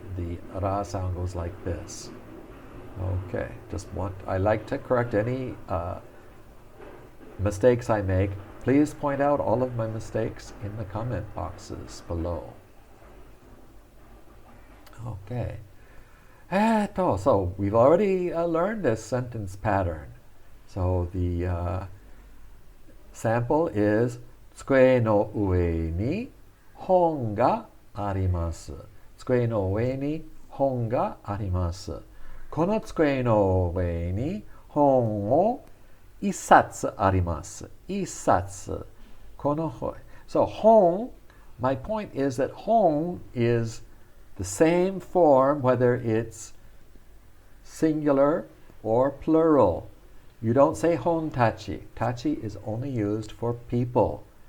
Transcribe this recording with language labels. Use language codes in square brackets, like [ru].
[en] The ra sound goes like this. Okay, I like to correct any mistakes I make. Please point out all of my mistakes in the comment boxes below. Okay. So we've already learned this sentence pattern. So the sample is [ja] 机の上に本があります。机の上に本があります。この机の上に本を一冊あります。一冊。この本。 [en] So 本, my point is that 本 is the same form whether it's singular or plural. You don't say hon tachi. Tachi is only used for people.